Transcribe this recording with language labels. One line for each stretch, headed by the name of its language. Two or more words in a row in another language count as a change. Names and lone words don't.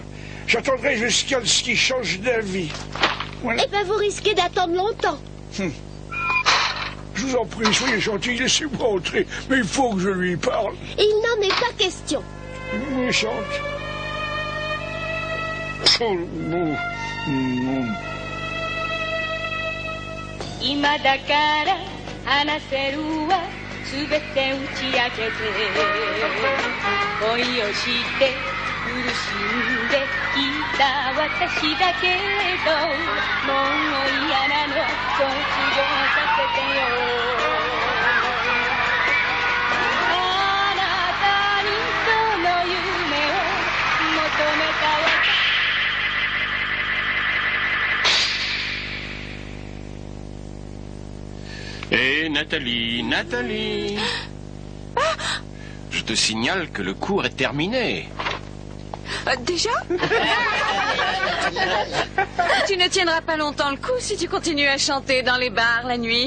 French: J'attendrai jusqu'à ce qu'il change d'avis. Voilà. Eh ben, vous risquez d'attendre longtemps. Je vous en prie, soyez gentil, laissez-moi entrer. Mais il faut que je lui parle. Il n'en est pas question. Méchante. Oh, non.
Japanese: 今だから話せるわすべて打ち明けて恋をして苦しんできた私だけどもう嫌なの卒業させてよあなたにその夢を求めた私
French: Hé, Nathalie. Je te signale que le cours est terminé. Déjà? Tu ne tiendras pas longtemps le coup si tu continues à chanter dans les bars la nuit.